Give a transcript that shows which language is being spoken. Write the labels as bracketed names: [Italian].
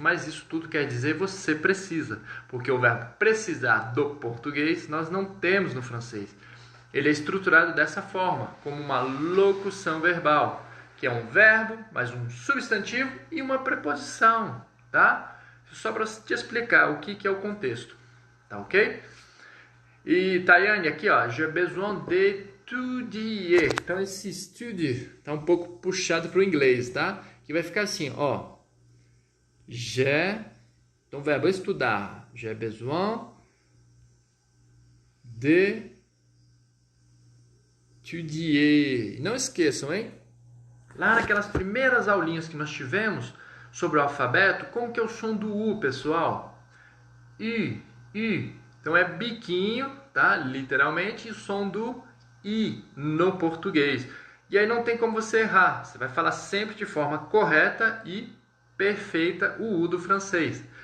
[Portuguese] Mas isso tudo quer dizer você precisa. Porque o verbo precisar do português nós não temos no francês. Ele é estruturado dessa forma, como uma locução verbal, que é um verbo, mais um substantivo e uma preposição, tá? Só para te explicar o que é o contexto, tá ok? E Tayane, aqui ó, [French] j'ai besoin d'étudier. [Portuguese] Então esse estude tá um pouco puxado para o inglês, tá? Que vai ficar assim, ó. [French] J'ai, [Portuguese] então o verbo estudar, [French] j'ai besoin de étudier. [Portuguese] Não esqueçam, hein? Lá naquelas primeiras aulinhas que nós tivemos sobre o alfabeto, como que é o som do U, pessoal? I. Então é biquinho, tá? Literalmente, e o som do I no português. E aí não tem como você errar. Você vai falar sempre de forma correta e perfeita o U do francês.